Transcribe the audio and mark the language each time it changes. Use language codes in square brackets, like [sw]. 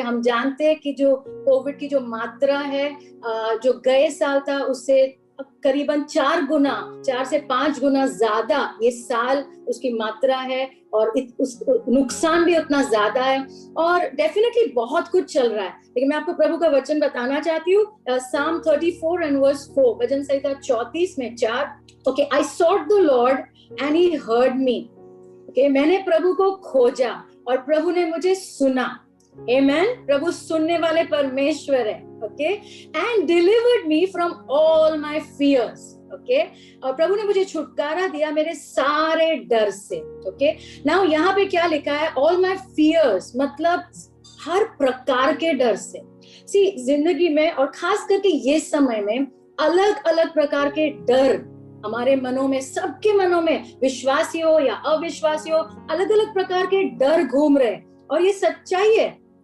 [hi] हम जानते हैं कि जो कोविड की जो मात्रा है, जो गए साल था उससे करीबन 4 से 5 गुना ज्यादा ये साल उसकी मात्रा है, और उस नुकसान भी उतना ज्यादा है, और डेफिनेटली बहुत कुछ चल रहा है। लेकिन मैं आपको प्रभु का वचन बताना चाहती हूँ। [en] Psalm 34 and verse 4, [hi] भजन संहिता 34 में 4। [en] Okay, I sought the Lord and he heard me. [hi] Okay, मैंने प्रभु को खोजा और प्रभु ने मुझे सुना। [en] Amen. [hi] प्रभु सुनने वाले परमेश्वर है। [en] Okay, and delivered me from all my fears. [hi] Okay, और प्रभु ने मुझे छुटकारा दिया मेरे सारे डर से। ओके, नाउ यहाँ पे क्या लिखा है? [en] all my fears, [hi] मतलब हर प्रकार के डर से। सी, जिंदगी में और खास करके ये समय में अलग अलग प्रकार के डर हमारे मनों में, सबके मनों में, विश्वासी हो या अविश्वासी हो, अलग अलग प्रकार के डर घूम रहे हैं, और ये सच्चाई है।